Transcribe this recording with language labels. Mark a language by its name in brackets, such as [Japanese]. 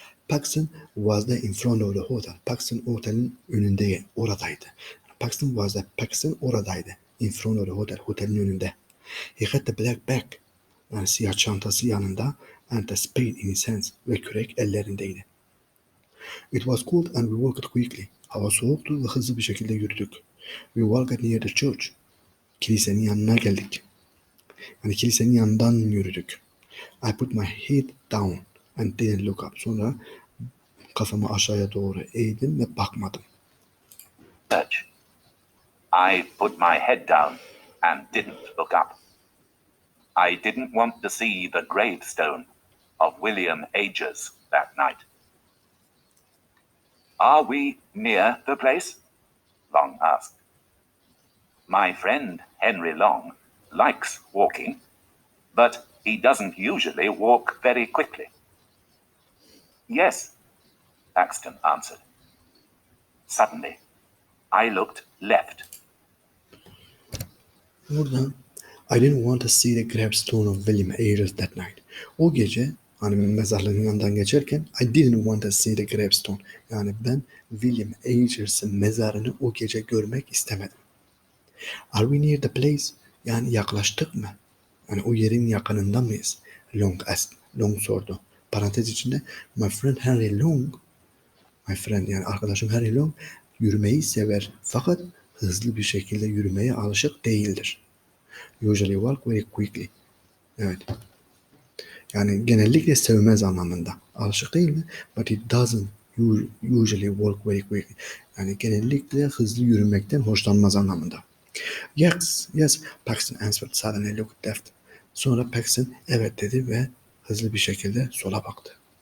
[English] Paxton was there in front of the hotel. [Turkish] Paxton otelin önünde, oradaydı. Paxton oradaydı. [English] In front of the hotel, [Turkish] otelin önünde. [English] He had the black bag. [Turkish] Yani siyah çantası yanında [English] and the spade in his hands. [Turkish] Ve kürek ellerindeydi. [English] It was cold and we walked quickly. [Turkish] Hava soğuktu ve hızlı bir şekilde yürüdük. [English] We walked near the church. [Turkish] Kilisenin yanına geldik. Yani kilisenin yanından yürüdük. [English] I put my head down and didn't look up. [Turkish] Sonra kafamı aşağıya doğru eğdim ve bakmadım. [English] Church. I put my head down and didn't look up. I didn't want to see the gravestone of William Agers that night. Are we near the place? Long asked. My friend Henry Long likes walking, but he doesn't usually walk very quickly. Yes, Paxton answered. Suddenly, I looked left. [Turkish] Burada [English] I didn't want to see the gravestone of William Ayres that night. [Turkish] O gece hani mezarlığın yanından geçerken [English] I didn't want to see the gravestone. [Turkish] Yani ben William Ayres'in mezarını o gece görmek istemedim. [English] Are we near the place? [Turkish] Yani yaklaştık mı? Yani o yerin yakınında mıyız? [English] Long asked. [Turkish] Long sordu. Parantez içinde [English] my friend Henry Long, my friend [Turkish] yani arkadaşım Henry Long yürümeyi sever fakat hızlı bir şekilde yürümeye alışık değildir. [English] Usually walk very quickly. [Turkish] Evet. Yani genellikle sevmez anlamında. Alışık değil mi? [English] But it doesn't usually walk very quickly. [Turkish] Yani genellikle hızlı yürümekten hoşlanmaz anlamında. [English] Yes, yes, Paxton answered suddenly looked left. [Turkish] Sonra Paxton evet dedi ve hızlı bir şekilde sola baktı.